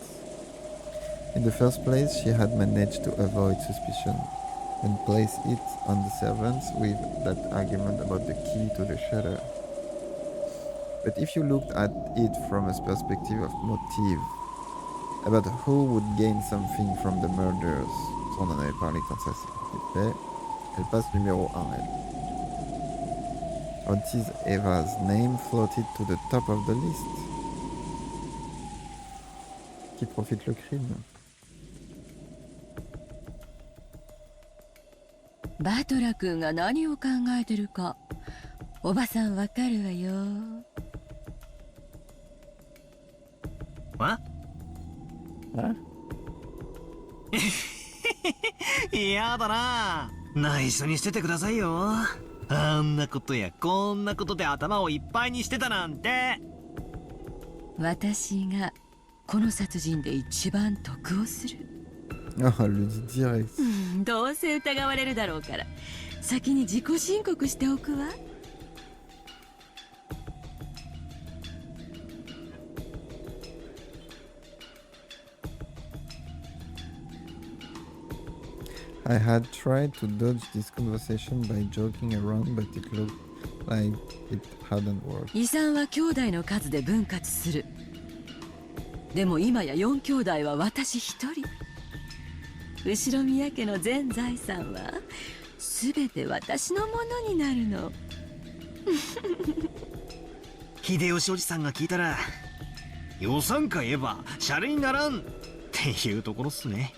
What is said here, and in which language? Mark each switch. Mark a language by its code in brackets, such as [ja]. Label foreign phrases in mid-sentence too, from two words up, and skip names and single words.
[en] In the first place, she had managed to avoid suspicion and place it on the servants with that argument about the key to the shutter. But if you looked at it from a perspective of motive, about who would gain something from the murders, [fr] on en avait parlé quand ça s'est fait, elle passe numéro 1, elle. [en] Auntie Eva's name floated to the top of the list. [fr] Qui profite le crime? [ja] バトラ君が何を考えてるかおばさんわかるわよ。嫌だな。内緒にしててくださいよ。あんなことやこんなことで頭をいっぱいにしてたなんて。私がこの殺人で一番得をする。 [fr] Ah, elle le dit direct. [ja] どうせ疑われるだろうから先に自己申告しておくわ。 [en] I had tried to dodge this conversation by joking around, but it looked like it hadn't worked. [ja] 遺産は兄弟の数で分割する。でも今や4兄弟は私一人。後宮家の全財産は全て私のものになるの。秀吉おじさんが聞いたら予算か言えばシャレにならんっていうところっすね。